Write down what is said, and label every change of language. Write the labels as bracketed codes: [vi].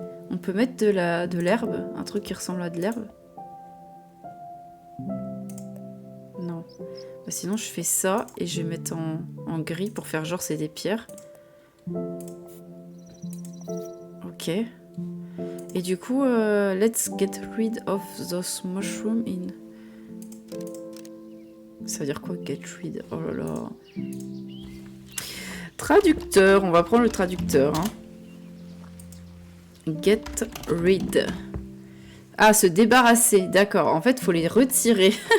[fr] On peut mettre de l'herbe, un truc qui ressemble à de l'herbe? Non. Bah, sinon je fais ça et je vais mettre en gris pour faire genre c'est des pierres. Ok. Et du coup, [en] let's get rid of those mushrooms in... [fr] Ça veut dire quoi, [en] get rid? [fr] Oh là là. Traducteur, on va prendre le traducteur. Hein. [en] Get rid. [fr] Ah, se débarrasser, d'accord. En fait, il faut les retirer.